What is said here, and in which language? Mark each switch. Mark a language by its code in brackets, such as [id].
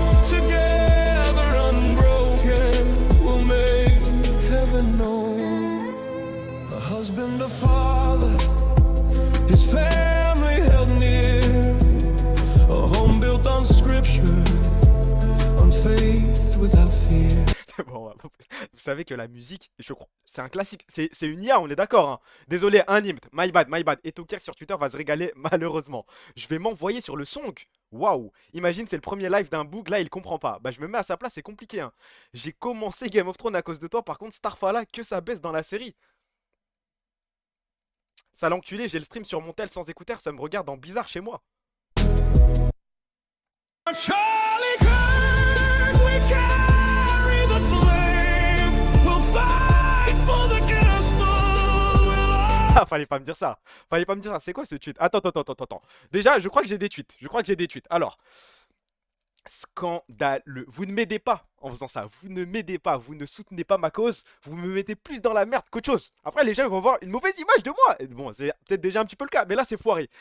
[en] Together unbroken, we'll make heaven known. A husband, a father, his family held near. A home built on scripture, on faith without fear. [fr] Bon, vous savez que la musique, je crois, c'est un classique. C'est une IA, on est d'accord, hein. Désolé, un imp, [en] my bad, my bad. [fr] Et Tokir sur Twitter va se régaler, malheureusement. Je vais m'envoyer sur le song. Waouh! Imagine, c'est le premier live d'un boug, là, il comprend pas. Bah, je me mets à sa place, c'est compliqué, hein. J'ai commencé Game of Thrones à cause de toi, par contre, Starfall, que ça baisse dans la série. Ça l'enculé, j'ai le stream sur mon tel sans écouteur, ça me regarde en bizarre chez moi. [en] Charlie Kirk, we carry the flame. We'll fight for the gospel. We'll [fr] Ah, fallait pas me dire ça. Fallait pas me dire ça. C'est quoi ce tweet? Attends. Déjà, je crois que j'ai des tweets. Alors, scandaleux. Vous ne m'aidez pas en faisant ça. Vous ne m'aidez pas. Vous ne soutenez pas ma cause. Vous me mettez plus dans la merde qu'autre chose. Après, les gens vont avoir une mauvaise image de moi. Et bon, c'est peut-être déjà un petit peu le cas. Mais là, c'est foiré.